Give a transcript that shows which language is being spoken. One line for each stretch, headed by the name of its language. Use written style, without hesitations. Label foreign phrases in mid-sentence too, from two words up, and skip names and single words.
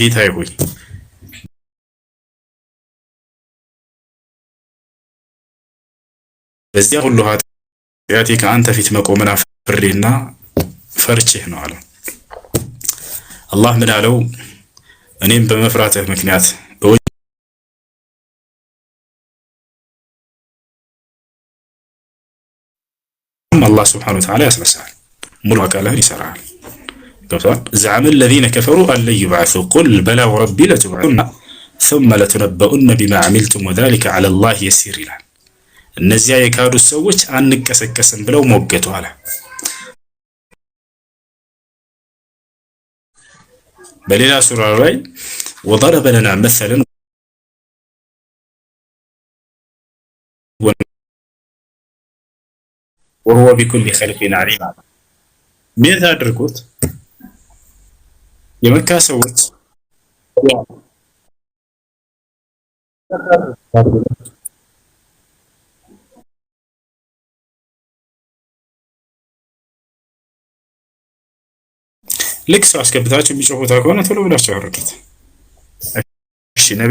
Amharic: ጌታዬ ሆይ በዚያ ሁሉ ኃጢአቴ ከአንተ ፊት መቆምን አፍሬና ፈርቼህ ነው አለው። አላህ ምን አለው? እኔም በመፍራትህ ምክንያት አላህ
Arabic: سبحانه وتعالى
Amharic: ያስነሳል፣ ሙሉ አካልህን ይሰራል። ገብቶሃል?
Arabic: زعم الذين كفروا أن لن يبعثوا قل بلى وربي لتبعثن ثم لتنبؤن بما عملتم وذلك على الله يسير
Amharic: ይላል። እነዚያ የካዱት ሰዎች አንቀሰቀስም ብለው ሞገቱ አለ። በሌላ ሱራ ላይ
Arabic: وضرب لنا مثلا وهو بكل خلق عليم
Amharic: ምን አድርጉት የመካ ሰዎች ልክ ሰው አስገብታችሁ የሚጮሁት ከሆነ ቶሎ ብላችሁ አውርዱት። እሺ